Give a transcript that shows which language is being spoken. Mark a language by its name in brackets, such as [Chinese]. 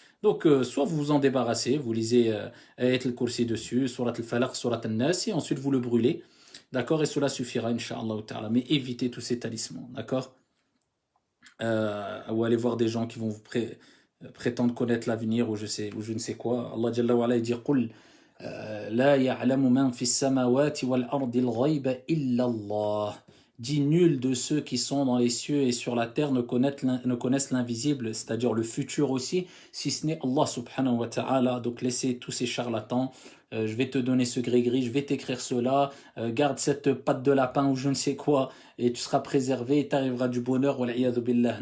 [French] Donc, soit vous vous en débarrassez, vous lisez Ayat al-Kursi dessus, Surat al-Falaq, Surat al-Nas, et ensuite vous le brûlez. D'accord? Et cela suffira, Inch'Allah ta'ala. Mais évitez tous ces talismans. D'accord? Ou allez voir des gens qui vont vous prétendre connaître l'avenir ou je ne sais quoi. [Arabic] Allah Jalla wa ala dit قل لا يعلم من في السماوات والأرض الغيب إلا الله. [French] Dit nul de ceux qui sont dans les cieux et sur la terre ne connaissent l'invisible, c'est-à-dire le futur aussi, si ce n'est Allah subhanahu wa ta'ala. Donc laissez tous ces charlatans. Je vais te donner ce gris-gris, je vais t'écrire cela, garde cette patte de lapin ou je ne sais quoi, et tu seras préservé et tu arriveras du bonheur. Wal'iyadhu billah.